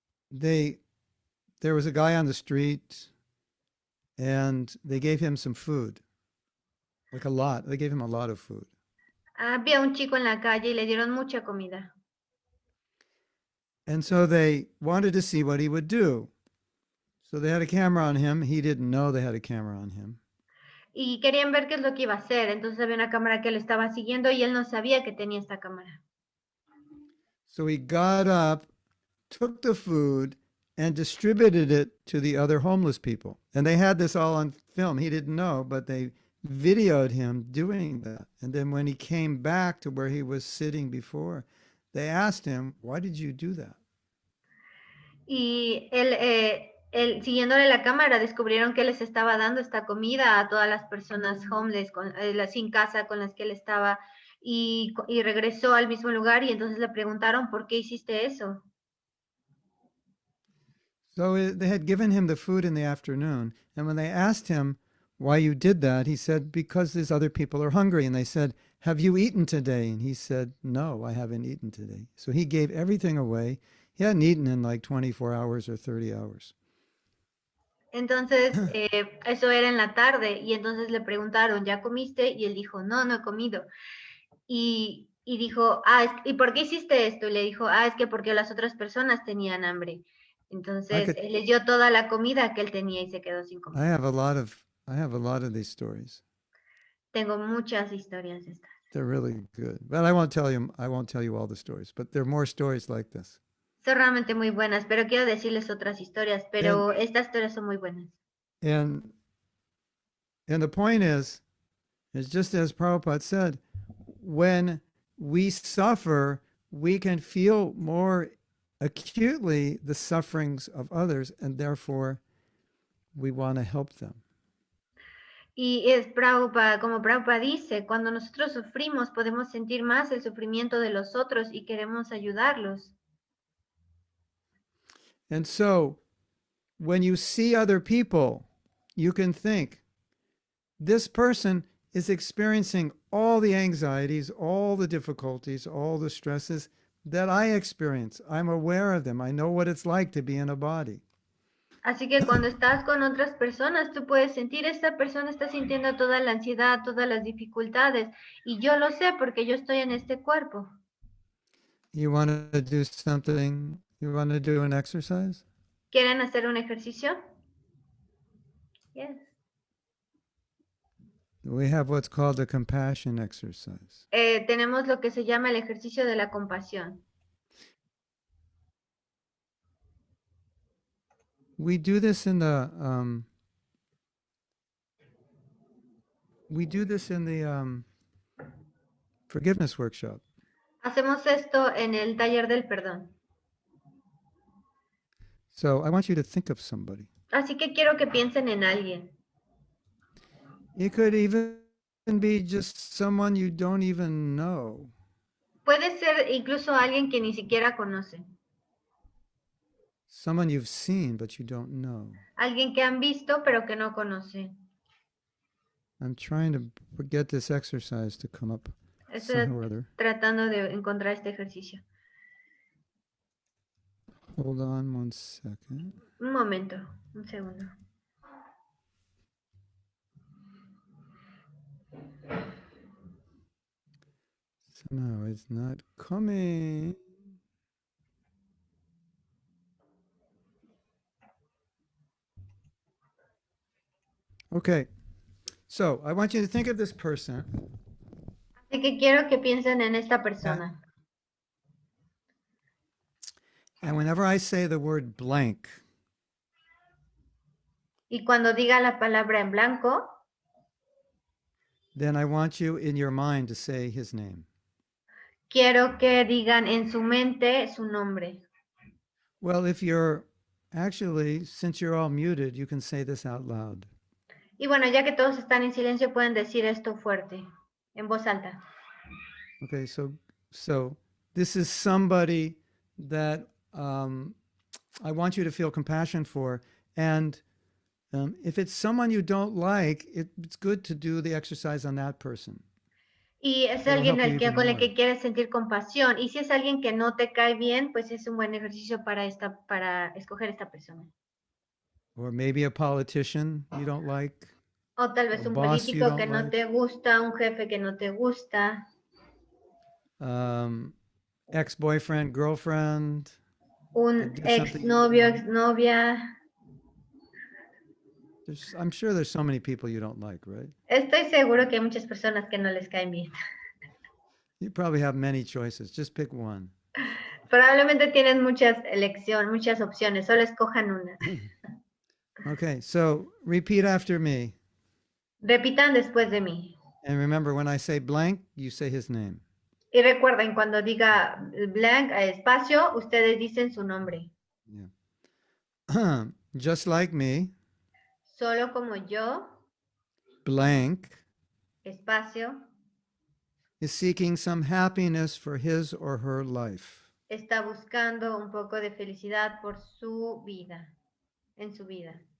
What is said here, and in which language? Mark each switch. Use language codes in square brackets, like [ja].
[en] There was a guy on the street and they gave him some food, like a lot. They gave him a lot of food. [es] Había un chico en la calle y le dieron mucha comida. [en] And so they wanted to see what he would do. So they had a camera on him. He didn't know they had a camera on him. [es] Y querían ver qué es lo que iba a hacer. Entonces había una cámara que lo estaba siguiendo y él no sabía que tenía esta cámara. [en] So he got up, took the food, and distributed it to the other homeless people. And they had this all on film. He didn't know, but they videoed him doing that. And then when he came back to where he was sitting before, they asked him, "Why did you do that?" [es] Y él, siguiéndole la cámara, descubrieron que les estaba dando esta comida a todas las personas [en] homeless, [es] sin casa con las que él estaba, y regresó al mismo lugar y entonces le preguntaron, ¿por qué hiciste eso? [en] So they had given him the food in the afternoon, and when they asked him, why you did that, he said, because these other people are hungry. And they said, have you eaten today? And he said, no, I haven't eaten today. So he gave everything away. He hadn't eaten in like 24 hours or 30 hours. [es] Entonces, eso era en la tarde y entonces le preguntaron, ¿ya comiste? Y él dijo, no, no he comido. Y dijo, ¿y por qué hiciste esto? Y le dijo, es que porque las otras personas tenían hambre. Entonces, él les dio toda la comida que él tenía y se quedó sin comer. [en] I have a lot of these stories. [es] Tengo muchas historias de estas. [en] They're really good. But I won't tell you all the stories, but there are more stories like this. [es] Son realmente muy buenas, pero quiero decirles otras historias, pero estas historias son muy buenas. [en] And the point is just as Prabhupada said, when we suffer, we can feel more acutely the sufferings of others, and therefore we want to help them. [es] Y es Prabhupada, como Prabhupada dice, cuando nosotros sufrimos podemos sentir más el sufrimiento de los otros y queremos ayudarlos. [en] And so when you see other people, you can think, this person is experiencing all the anxieties, all the difficulties, all the stresses that I experience. I'm aware of them. I know what it's like to be in a body. [es] Así que cuando estás con otras personas, tú puedes sentir, esta persona está sintiendo toda la ansiedad, todas las dificultades, y yo lo sé porque yo estoy en este cuerpo. [en] You want to do something? You want to do an exercise? [es] ¿Quieren hacer un ejercicio? [en] Yes. We have what's called a compassion exercise. [es] Tenemos lo que se llama el ejercicio de la compasión. [en] We do this in the forgiveness workshop. [es] Hacemos esto en el taller del perdón. [en] So I want you to think of somebody. [es] Así que quiero que piensen en alguien. [en] It could even be just someone you don't even know. [es] Puede ser incluso alguien que ni siquiera conoce. [en] Someone you've seen but you don't know. [es] Alguien que han visto pero que no conoce. [en] I'm trying to get this exercise to come up [es] Estoy [en] somehow or other. [es] tratando de encontrar este ejercicio. [en] Hold on one second. [es] Un momento, un segundo. [en] Somehow it's not coming. Okay, so I want you to think of this person. [es] Así que quiero que piensen en esta persona. [en] And whenever I say the word blank, [es] Y cuando diga la palabra en blanco, [en] then I want you in your mind to say his name. [es] quiero que digan en su mente su nombre. [en] Well, if you're actually, since you're all muted, you can say this out loud. [es] Y bueno, ya que todos están en silencio, pueden decir esto fuerte, en voz alta. [en] Okay, so this is somebody that I want you to feel compassion for. And if it's someone you don't like, it's good to do the exercise on that person. [es] Y es alguien con el que quieres sentir compasión. Y si es alguien que no te cae bien, pues es un buen ejercicio para escoger esta persona. [en] Or maybe a politician you don't like. [es] O tal vez un político que no te gusta, un jefe que no te gusta. [en] Ex-boyfriend, girlfriend. [es] Un ex-novio, ex-novia. [en] I'm sure there's so many people you don't like, right? [es] Estoy seguro que hay muchas personas que no les caen bien. [en] You probably have many choices. Just pick one. [es] Probablemente tienen muchas opciones. Solo escojan una. [en] Okay, so repeat after me. [es] Repitan después de mí. [en] And remember, when I say blank, you say his name. [es] Y recuerden, cuando diga blank, espacio, ustedes dicen su nombre. [en] Yeah. Just like me. [es] Solo como yo. [en] Blank. [es] Espacio. [en] Is seeking some happiness for his or her life. [es] Está buscando un poco de felicidad por su vida. En su vida.